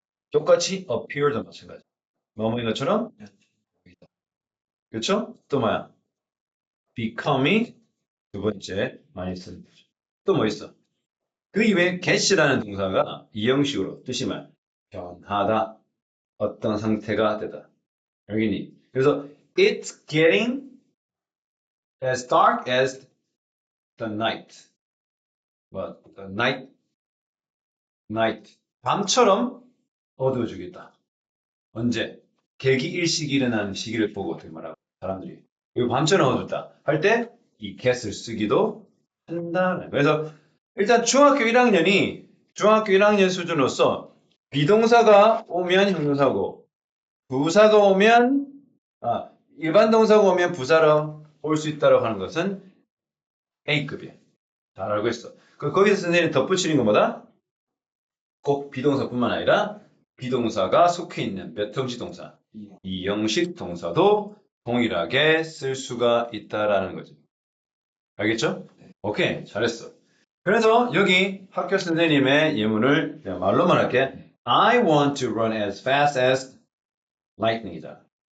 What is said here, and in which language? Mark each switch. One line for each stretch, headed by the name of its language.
Korean: 똑같이 appear도 마찬가지. 뭐뭐인 것처럼 보이다. 그렇죠? 또 뭐야? becom이 두 번째 많이 쓰는 거죠. 또 뭐 있어? 그 이외에 get이라는 동사가 이 형식으로 뜻이 뭐야? 변하다. 어떤 상태가 되다. 알겠니? 그래서
English: it's getting as dark as the night.
Korean: 뭐, the night. 밤처럼 어두워지겠다. 언제? 개기일식이 일어나는 시기를 보고 어떻게 말하고 사람들이 이거 밤처럼 어둡다 할 때 이 get을 쓰기도 한다. 그래서 일단 중학교 1학년 수준으로서 비동사가 오면 형용사고 부사가 오면 일반 동사가 오면 부사로 올 수 있다고 하는 것은 A급이에요. 잘 알고 있어. 거기서 선생님이 덧붙이는 것보다 꼭 비동사뿐만 아니라 비동사가 속해 있는 몇 형식 동사, 이 형식 동사도 동일하게 쓸 수가 있다라는 거죠. 알겠죠? 오케이, 잘했어. 그래서 여기 학교 선생님의 예문을 그냥 말로만 할게.
English: I want to run as fast as lightning이다.